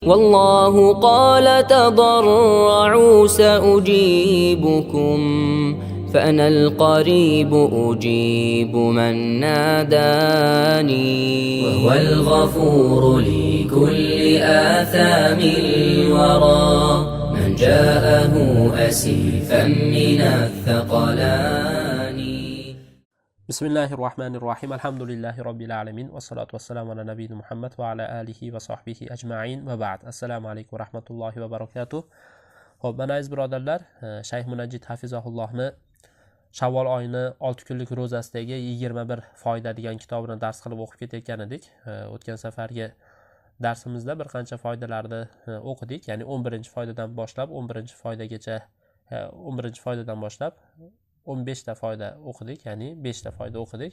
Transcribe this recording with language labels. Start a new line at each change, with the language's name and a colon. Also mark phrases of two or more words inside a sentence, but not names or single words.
Arabic: والله قال تضرعوا سأجيبكم فأنا القريب أجيب من ناداني وهو الغفور لكل آثام الورى من جاءه أسيفا من الثقلان. بسم الله الرحمن الرحيم. الحمد لله رب العالمين والصلاة والسلام على نبينا محمد وعلى آله وصحبه أجمعين وبعد. السلام عليكم ورحمة الله وبركاته.
Uzbek: Xo'p, mana aziz birodarlar, Shayx Munajjid hafizahullohni Shavvol oyini 6 kunlik ro'zasidagi 21 foyda degan kitobini dars qilib o'qib ketayotgan edik. O'tgan safargi darsimizda bir qancha foydalarni o'qidik. Ya'ni 11-foydadan boshlab 11-foydagacha 11-foydadan boshlab 15 ta foyda o'qidik, ya'ni 5 ta foyda o'qidik.